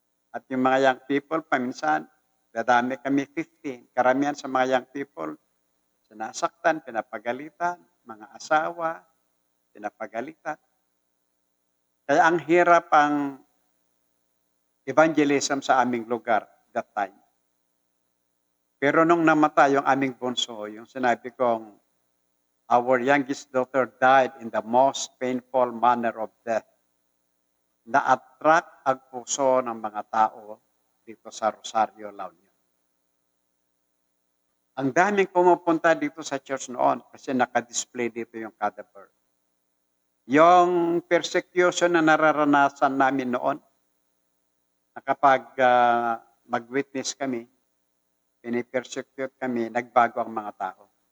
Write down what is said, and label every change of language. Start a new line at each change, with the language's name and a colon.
Filipino: At yung mga young people, paminsan, dadami kami 15. Karamihan sa mga young people, sinasaktan, pinapagalitan, mga asawa, pinapagalitan. Kaya ang hirap ang evangelism sa aming lugar that time. Pero nung namatay yung aming bunso, yung sinabi kong,
English: our youngest daughter died in the most painful manner of death.
Filipino: Na-attract ang puso ng mga tao dito sa Rosario, La Union. Ang daming pumupunta dito sa church noon kasi naka-display dito yung cadaver. Yung persecution na nararanasan namin noon, na kapag mag-witness kami, pinipersecute kami, nagbago ang mga tao.